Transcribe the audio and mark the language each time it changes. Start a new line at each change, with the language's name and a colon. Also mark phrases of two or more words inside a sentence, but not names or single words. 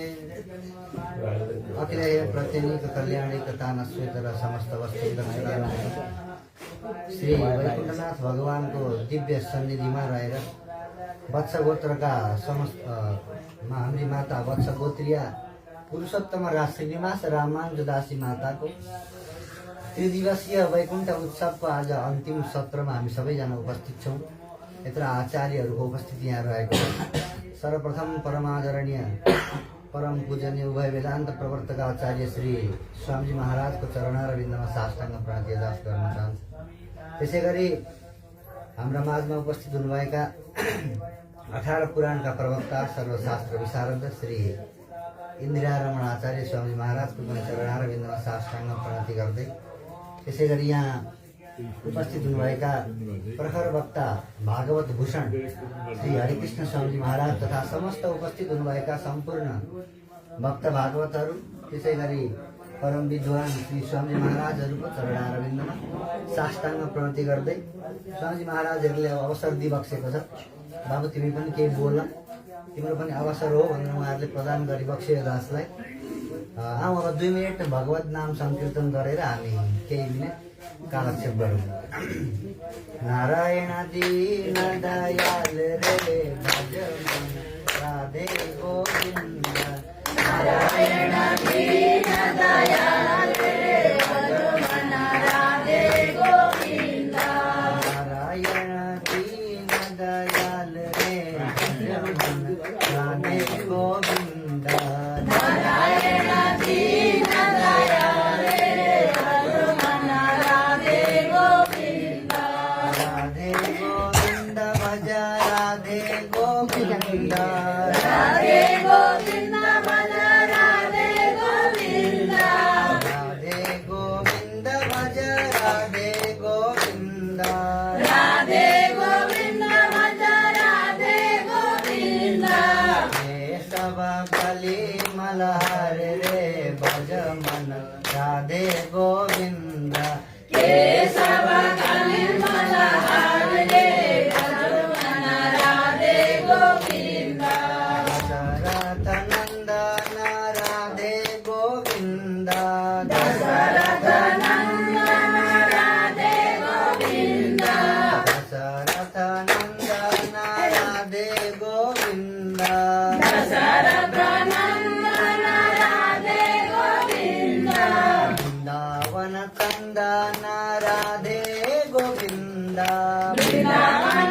Sanskrit: अखिलेय प्रत्यनीक कल्याणी कथानस्वेतर समस्त वस्तु दक्षिणानाय
Nepali: श्री वैकुण्ठनाथ भगवानको दिव्य सन्निधिमा रहेर वत्स गोत्रका समस्त हाम्री माता वत्स गोत्रिया पुरुषोत्तम राज श्रीनिवास रामानुजदासी माताको त्रिदिवसीय वैकुण्ठ उत्सवको आज अन्तिम सत्रमा हामी सबैजना उपस्थित छौँ। यत्र आचार्यहरूको उपस्थिति यहाँ रहेको सर्वप्रथम परमादरणीय परम पूजनीय उभय वेदान्त प्रवर्तक आचार्य श्री स्वामीजी महाराजको चरणारविन्दमा साष्टाङ्ग प्रणति दास गर्न चाहन्छु। त्यसै गरी हाम्रा माझमा उपस्थित हुनुभएका 18 पुराणका प्रवक्ता सर्वशास्त्र विशारद श्री इन्दिरा रमण आचार्य स्वामी महाराजको पनि चरणारविन्दमा साष्टाङ्ग प्रणति गर्दै त्यसै गरी यहाँ उपस्थित हुनुभएका प्रखर वक्ता भागवत भूषण श्री हरिकृष्ण स्वामी महाराज तथा समस्त उपस्थित हुनुभएका सम्पूर्ण भक्त भागवतहरू त्यसै गरी परम विद्वान श्री स्वामी महाराजहरूको चरणारविन्दमा साष्टाङ्ग प्रणति गर्दै स्वामी महाराजहरूले अवसर दिइबक्सेको छ। बाबु तिमी पनि केही बोल तिम्रो पनि अवसर हो भनेर उहाँहरूले प्रदान गरिबक्सेको दासलाई आउँ अब 2 मिनट भगवत नाम संकीर्तन गरेर हामी केही मिनट कालक्षेप गरौँ।
Hindi: नारायण दीन दयाल रे भज राधे गोविंद नारायण दीन दयाल रे भज राधे गोविंद नारायण दीन दयाल रे भज राधे गोविंद नारायण दीन दयाल रे भज राधे गोविंद राधे गोविंद भज राधे गोविंद राधे गोविंद भज राधे गोविंद राधे गोविंद भज राधे गोविंद राधे गोविंद भज राधे गोविंद केशव बलि मलहर रे भज मन राधे गोविंद केशव बलि मलहर रे भज मन राधे गोविंद दशरथ नंदन राधे गोविंद दशरथ नंदन राधे गोविंद दशरथ नंदन राधे गोविंद दशरथ नंदन राधे गोविंद वृंदावन चंदन राधे गोविंद वृंदावन